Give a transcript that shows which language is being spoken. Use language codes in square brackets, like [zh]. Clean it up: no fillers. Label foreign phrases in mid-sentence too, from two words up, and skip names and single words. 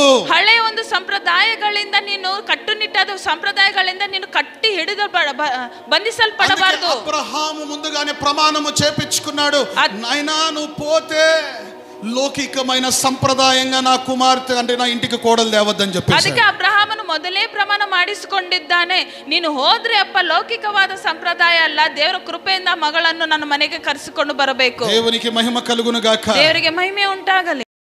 [kn] ಹಳೆ ಒಂದು ಸಂಪ್ರದಾಯಗಳಿಂದ ನೀನು ಕಟ್ಟುನಿಟ್ಟಾದ ಸಂಪ್ರದಾಯಗಳಿಂದ ನೀನು ಕಟ್ಟಿ ಹಿಡಿದು ಬಂಧಿಸಲ್ಪಡಬಾರದು. [te] ಅಬ್ರಹಾము ముందుగానే ప్రమాణము చేపించుకున్నాడు. నాయనా నువ్వు పోతే లౌకికమైన సంప్రదాయంగా నా కుమార్తె అంటే నా ఇంటికి కోడలు తేవద్దని చెప్పేసి, [kn] ಅದಕ್ಕೆ ಅಬ್ರಹಾಮನು ಮೊದಲೇ ಪ್ರಮಾಣ ಮಾಡಿಸಿಕೊಂಡಿದ್ದಾನೆ. ನೀನು ಹೋದ್ರೆ ಅಪ್ಪ ಲೌಕಿಕವಾದ ಸಂಪ್ರದಾಯ ಅಲ್ಲ, ದೇವರ ಕೃಪೆಯಿಂದ ಮಗಳನ್ನು ನನ್ನ ಮನೆಗೆ ಕರೆಸಿಕೊಂಡು ಬರಬೇಕು. [te] దేవునికి మహిమ కలుగును గాక. [kn] ದೇವರಿಗೆ ಮಹಿಮೆ ಉಂಟಾಗಲಿ.